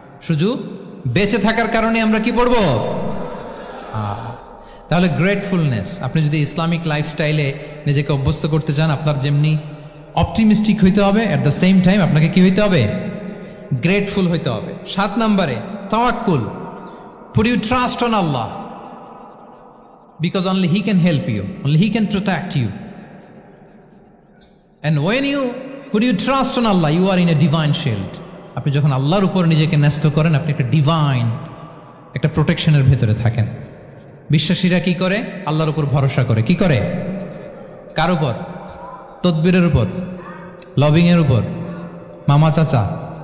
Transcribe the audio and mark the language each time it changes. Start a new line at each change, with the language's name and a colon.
Bangla: শুধু বেঁচে থাকার কারণে আমরা কি পড়ব? তাহলে গ্রেটফুলনেস। আপনি যদি ইসলামিক লাইফস্টাইলে নিজেকে অভ্যস্ত করতে চান, আপনার যেমনি অপটিমিস্টিক হইতে হবে,
English: at the same time
Bangla: আপনাকে কি হইতে হবে? গ্রেটফুল হইতে হবে। 7 নম্বরে তাওয়াক্কুল।
English: Put you trust on Allah, because only He can help you, only He can protect you. And when you put your trust on Allah, you are in a divine shield.
Bangla: আপনি যখন আল্লাহর উপর নিজেকে ন্যস্ত করেন, আপনি একটা ডিভাইন, একটা প্রোটেকশনের ভেতরে থাকেন। বিশ্বাসীরা কি করে? আল্লাহর উপর ভরসা করে। কি করে? কার উপর? তদবিরের উপর, লবিংয়ের উপর, মামা চাচা?